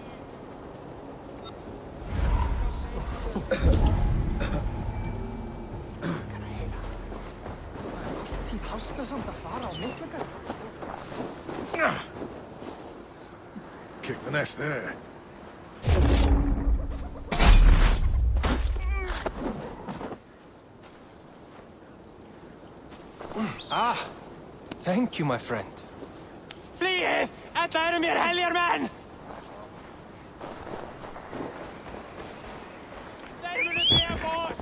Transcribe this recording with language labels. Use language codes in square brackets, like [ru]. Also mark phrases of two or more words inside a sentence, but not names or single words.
[en] Kick the nest there. Ah! Thank you, my friend. Flee! [is] Ætla mér heljar menn! Þeir munu drepa oss!